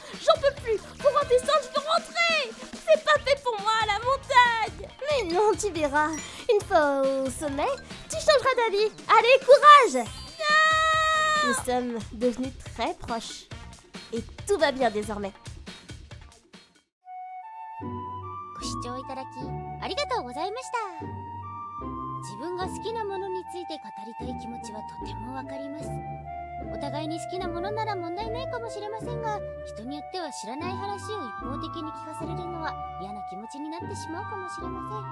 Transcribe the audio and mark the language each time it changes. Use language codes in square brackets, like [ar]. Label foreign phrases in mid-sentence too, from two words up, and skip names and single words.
[fr] J'en peux plus. Pour redescendre, je veux rentrer. C'est pas fait pour moi, la montagne. Mais non, tu verras. Une fois au sommet, tu changeras d'avis. Allez, courage. Non. Nous sommes devenus très proches. Et tout va bien désormais. [ja] ご視聴いただきありがとうございました。自分が好きなものについて語りたい気持ちはとてもわかります。お互いに好きなものなら問題ないかもしれませんが、人によっては知らない話を一方的に聞かされるのは嫌な気持ちになってしまうかもしれません。